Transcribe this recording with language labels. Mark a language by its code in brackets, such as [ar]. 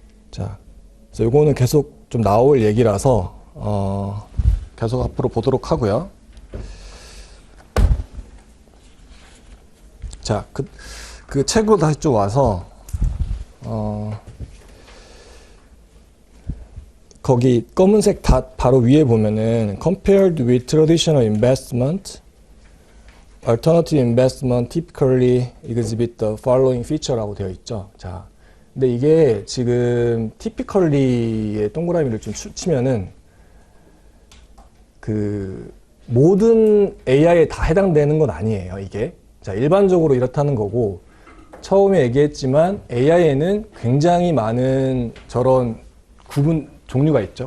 [ko] 자, 그래서 요거는 계속 좀 나올 얘기라서 계속 앞으로 보도록 하고요. 자, 그 책으로 다시 좀 와서, 거기 검은색 닷 바로 위에 보면은 [en] compared with traditional investment, alternative investment typically exhibit the following feature라고 [ko] 되어 있죠. 자, 근데 이게 지금 typically의 동그라미를 좀 치면은 그 모든 AI에 다 해당되는 건 아니에요, 이게. 자, 일반적으로 이렇다는 거고, 처음에 얘기했지만 AI에는 굉장히 많은 저런 종류가 있죠.